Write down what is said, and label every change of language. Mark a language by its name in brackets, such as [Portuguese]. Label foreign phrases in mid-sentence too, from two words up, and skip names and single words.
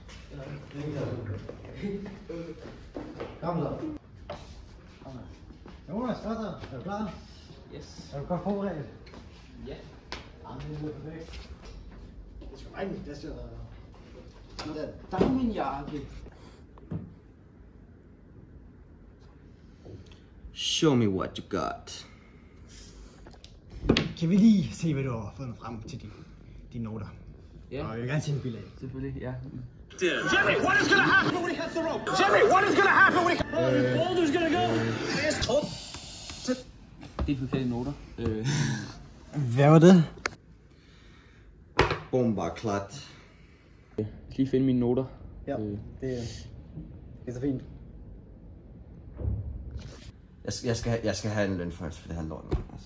[Danish] Kom så. Jonas, hvad så? Er du klar? Yes. Er du godt forberedt? Ja. Jamen, det er perfekt. Det skal være en plads, Der er min jakke. [English] Show me what you got. [Danish] Kan vi lige se, hvad du har fundet frem til dine noter? Ja. Og jeg vil gerne se en bilag. Selvfølgelig, ja. [English] Jimmy, what is gonna happen when he hits the rope? Jimmy, what is gonna happen when he... Boulder's gonna go. [Danish] Det er forkerte noter. Hvad var det? Bomba klat. Jeg skal lige finde mine noter. Ja, det er så fint. Jeg skal have en lønførelse for det her lort, altså.